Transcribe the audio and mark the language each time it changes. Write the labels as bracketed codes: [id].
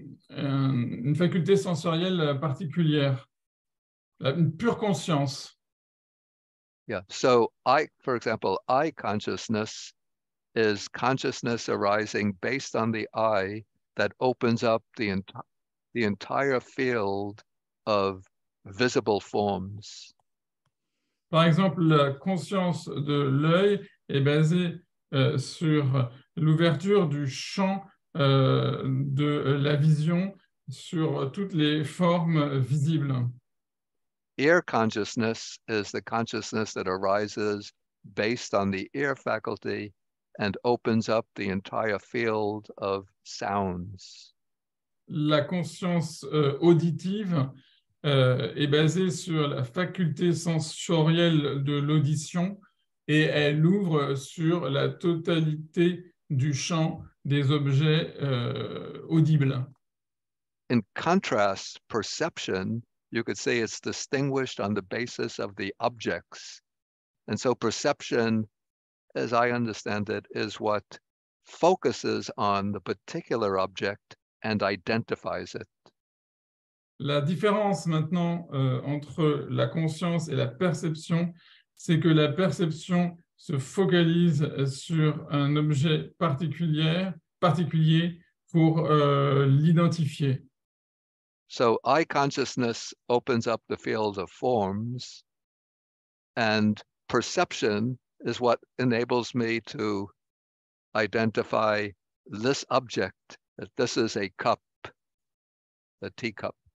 [fr] une faculté sensorielle particulière, une pure conscience. [en] Yeah. So for example, eye consciousness is consciousness arising based on the eye that opens up the entire field of visible forms. [fr] Par exemple, la conscience de l'œil est basée sur l'ouverture du champ de la vision sur toutes les formes visibles. [en] Ear consciousness is the consciousness that arises based on the ear faculty and opens up the entire field of sounds. [fr] La conscience auditive est basée sur la faculté sensorielle de l'audition et elle ouvre sur la totalité du champ des objets audibles. [en] In contrast, perception, you could say it's distinguished on the basis of the objects. And so perception, as I understand it, is what focuses on the particular object and identifies it. [fr] La différence maintenant entre la conscience et la perception, c'est que la perception se focalise sur un objet particulier pour l'identifier. [en] So eye consciousness opens up the field of forms, and perception is what enables me to identify this object, that this is a cup, a teacup.